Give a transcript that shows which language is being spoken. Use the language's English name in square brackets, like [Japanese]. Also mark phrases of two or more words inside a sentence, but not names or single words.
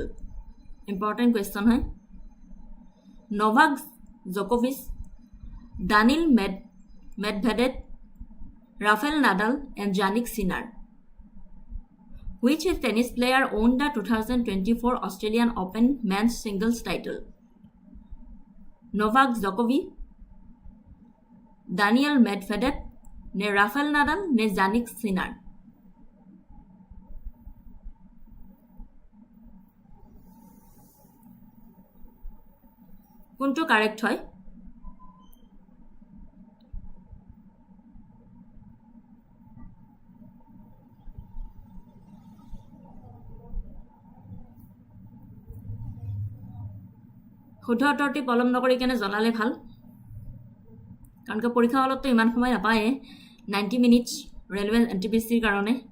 [English] Important question hai. Novak Djokovic, Daniil Medvedev, Rafael Nadal and Jannik Sinner. Which tennis player won the 2024 Australian Open men's singles title? Novak Djokovic, Daniil Medvedev, ne Rafael Nadal, ne Jannik Sinner. [Assamese] কোনটো কারেক্ট হয়? শুদ্ধ উত্তৰটি পলম নকৰি কেনে জনালে ভাল কাৰণ কে পৰীক্ষা হলত তো ইমান সময় নাপায় 90 মিনিটস ৰেলৱে এনটিপিসিৰ কাৰণে